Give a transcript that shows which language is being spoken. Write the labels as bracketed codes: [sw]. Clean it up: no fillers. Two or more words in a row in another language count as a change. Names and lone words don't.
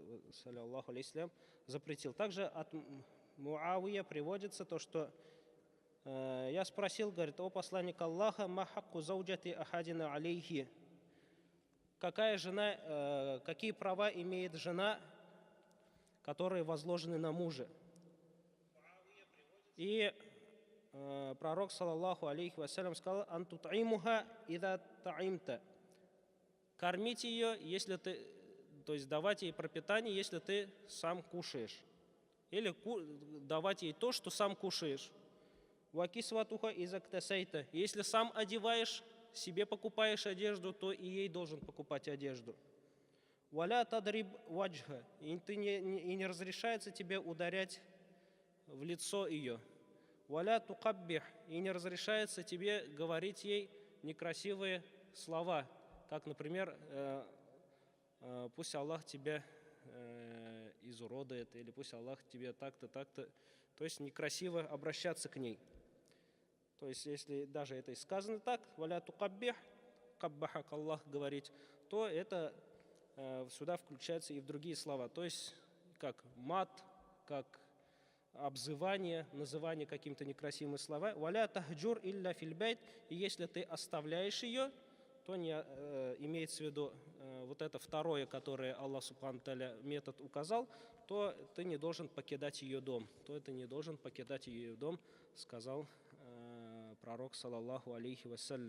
[ar] صلى الله عليه запретил. [ru] Также от Муавия приводится то, что я спросил, говорит, о посланник Аллаха, [ar] ما حق زوجة أحدنا عليه. [ru] Какая жена, какие права имеет жена, которые возложены на мужа? И пророк, [ar] صلى الله عليه وسلم, [ru] сказал, [ar] أن تطعمها إذا طعمت. [ru] Кормить ее, если ты, то есть давать ей пропитание, если ты сам кушаешь. Или давать ей то, что сам кушаешь. [ar] وتكسوها إذا اكتسيت. [ru] Если сам одеваешь, себе покупаешь одежду, то и ей должен покупать одежду. [ar] ولا تضرب الوجه. [ru] И не разрешается тебе ударять в лицо ее. [ar] ولا تقبح. [ru] И не разрешается тебе говорить ей некрасивые слова. Как, например, пусть Аллах тебя изуродует, или пусть Аллах тебе так-то, так-то. То есть некрасиво обращаться к ней. То есть, если даже это и сказано так, [ar] ولا تقبح, قبحك الله [ru] говорить, то это сюда включается и в другие слова. То есть, как мат, как обзывание, называние какими-то некрасивыми словами. [ar] ولا تهجر إلا في البيت. [ru] И если ты оставляешь ее, то не имеется в виду вот это второе, которое [ar] الله سبحانه تعالى [ru] метод указал, то ты не должен покидать ее дом. То это не должен покидать ее дом, сказал пророк, [ar] صلى الله عليه وسلم.